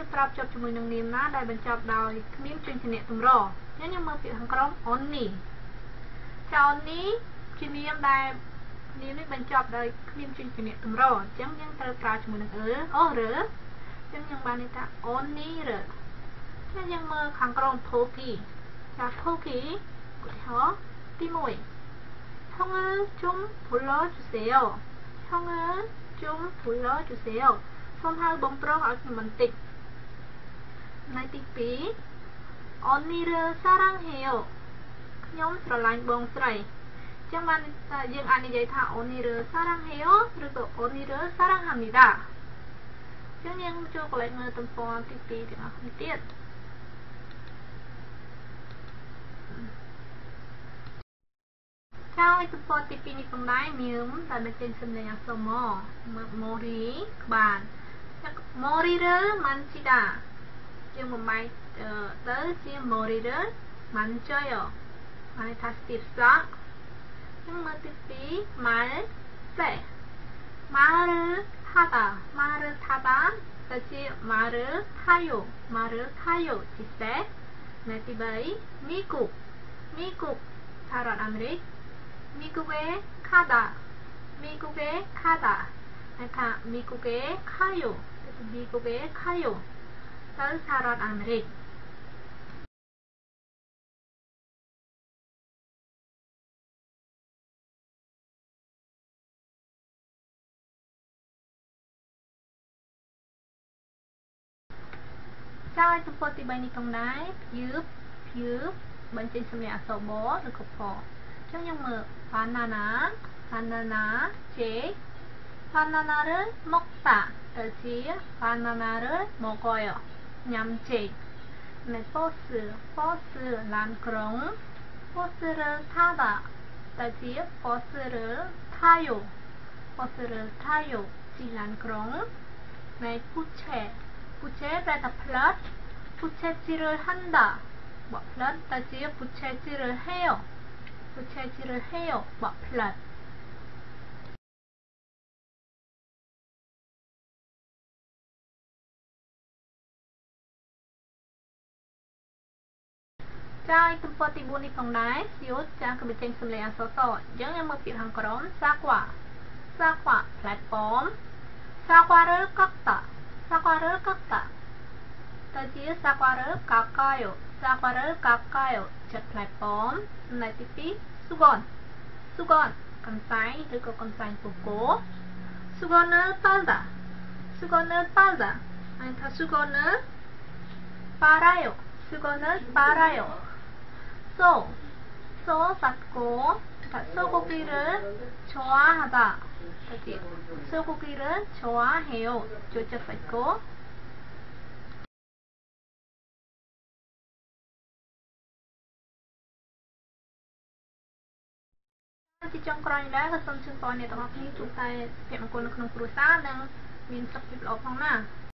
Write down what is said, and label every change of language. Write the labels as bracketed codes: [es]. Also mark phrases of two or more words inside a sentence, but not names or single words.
[km] ប្រើភ្ជាប់ជាមួយនឹងនាមណាដែលបញ្ចប់ដោយគ្មានជញ្ជាក់តម្រយើងមើលពាក្យខាងក្រោម Oni ចា Oni ជានាមដែលនាមនេះបញ្ចប់ដោយគ្មានជញ្ជាក់តម្រអញ្ចឹងយើងត្រូវប្រើជាមួយនឹងរើអញ្ចឹងយើងបានន័យថា Oni រើចាយើងមើលខាងក្រោម Poki ចា Poki ឧទាហរណ៍ទី1 [ko] 형을 좀 불러주세요. 형을 좀 불러주세요. [km] សូមហៅបងប្រុសឲ្យខ្ញុំបន្តិចនៅទី2 [ko] 언니를 사랑해요. [km] ខ្ញុំស្រឡាញ់បងស្រីអញ្ចឹងបានយើងអាចនិយាយថា [ko] 언니를 사랑해요 [km] ឬក៏ [ko] 언니를 사랑합니다 [km] អញ្ចឹងយើងចូលកន្លែងមើលទំព័រទី2ទាំងអស់គ្នាទៀត ហើយទំព័រទី2នេះផងដែរមានតែបញ្ចេញសំឡេងអក្សរម៉ម៉ូរីក្បាល [ko] Mori를 만지다 [km] យើងបំបែកទៅជា [ko] Mori를 만져요 [km] ហើយថាស្ទាបស្លក់យើងមើលទី2 [ko] 말세 말을 타다 [km] ទៅជា 말을 타요 ជាសេនៅទី3 미국 ថារដ្ឋអាមេរិក [ko] 미국에 가다 [km] ហើយថា [ko] 미국에 가요 [km] ទៅសហរដ្ឋអាមេរិកចាឲ្យទំព័រទី3នេះផងដែរភឿបបញ្ចេញសំឡេងអក្សរបឬក៏ផអញ្ចឹងយើងមើល 바나나 [ko] 바나나를 먹다 [km] ទៅជា [ko] 바나나를 먹어요 [km] ញ៉ាំចេកនៅ 버스 ឡានក្រុង [ko] 버스를 타다 [km] ទៅជា [ko] 버스를 타요 [km] ជិះឡានក្រុងនៅ 부채 ប្រែថាផ្លិត [ko] 부채질을 한다 [km] បកផ្លិតទៅជា [ko] 부채질을 해요 [km] បកផ្លិតចាយទំព័រទី4នេះផងដែរយោចាគឺបញ្ចេញសំឡេងអក្សរសអញ្ចឹងយើងមើលពាក្យខាងក្រោម 사과 ផ្លែប៉ោម [ko] 사과를 깎다 [km] ទៅជា [ko] 사과를 깎아요 [km] ចិត្តផ្លែប៉ោមចំណែកទី2 수건 កន្សែងឬក៏កន្សែងពគោ [ko] 수건을 빨다 ហើយថា 수건을 빨아요 소 샀고 소고기를 좋아하다 소고기를 좋아해요 조적 샀고 [km] ទីចុងក្រោយនេះដែរក៏សូមជូនពរអ្នកទាំងអស់គ្នាជួបតែភ័ព្វមង្គលនៅក្នុងគ្រួសារនិងមានសុខភាពល្អផងណា